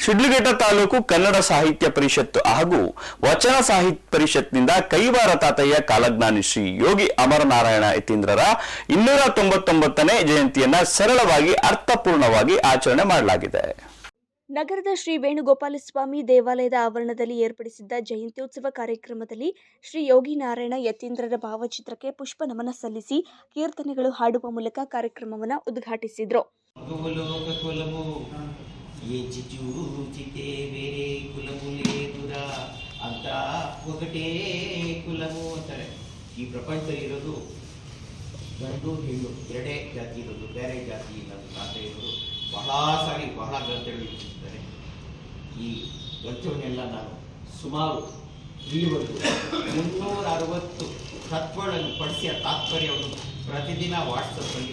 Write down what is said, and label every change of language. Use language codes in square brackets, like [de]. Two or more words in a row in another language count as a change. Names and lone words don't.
[kn] ಶಿಡ್ಲಘಟ್ಟ ತಾಲೂಕು ಕನ್ನಡ ಸಾಹಿತ್ಯ ಪರಿಷತ್ತು ಹಾಗೂ ವಚನ ಸಾಹಿತ್ಯ ಪರಿಷತ್ನಿಂದ ಕೈವಾರ ತಾತಯ್ಯ ಕಾಲಜ್ಞಾನಿ ಶ್ರೀ ಯೋಗಿ ಅಮರನಾರಾಯಣ ಯತೀಂದ್ರರ 299ನೇ ಜಯಂತಿಯನ್ನ ಸರಳವಾಗಿ ಅರ್ಥಪೂರ್ಣವಾಗಿ ಆಚರಣೆ ಮಾಡಲಾಗಿದೆ. ನಗರದ ಶ್ರೀ ವೇಣುಗೋಪಾಲಸ್ವಾಮಿ ದೇವಾಲಯದ ಆವರಣದಲ್ಲಿ ಏರ್ಪಡಿಸಿದ್ದ ಜಯಂತ್ಯೋತ್ಸವ ಕಾರ್ಯಕ್ರಮದಲ್ಲಿ ಶ್ರೀ ಯೋಗಿ ನಾರಾಯಣ ಯತೀಂದ್ರರ ಭಾವಚಿತ್ರಕ್ಕೆ ಪುಷ್ಪ ನಮನ ಸಲ್ಲಿಸಿ ಕೀರ್ತನೆಗಳು ಹಾಡುವ ಮೂಲಕ ಕಾರ್ಯಕ್ರಮವನ್ನು ಉದ್ಘಾಟಿಸಿದರು. [te] చూచితే వేరే కులము లేదురా అంతా ఒకటే కులము ಅಂತಾರೆ. [kn] ಈ ಪ್ರಪಂಚ ಇರೋದು ಗಂಡು ಹೆಣ್ಣು ಎರಡೇ ಜಾತಿ ಇರೋದು, ಬೇರೆ ಜಾತಿ ಇಲ್ಲ ಅಂತ ತಾತೆಯವರು ಬಹಳ ಗ್ರಂಥಗಳು ಇಟ್ಟಿದ್ದಾರೆ. ಈ ಗ್ರಂಥವನ್ನೆಲ್ಲ ನಾನು ಸುಮಾರು ಇಲ್ಲಿವರೆಗೂ 360 ತತ್ವಗಳನ್ನು ಪಡಿಸಿದ ತಾತ್ಪರ್ಯವನ್ನು ಪ್ರತಿದಿನ ವಾಟ್ಸಪ್ಪಲ್ಲಿ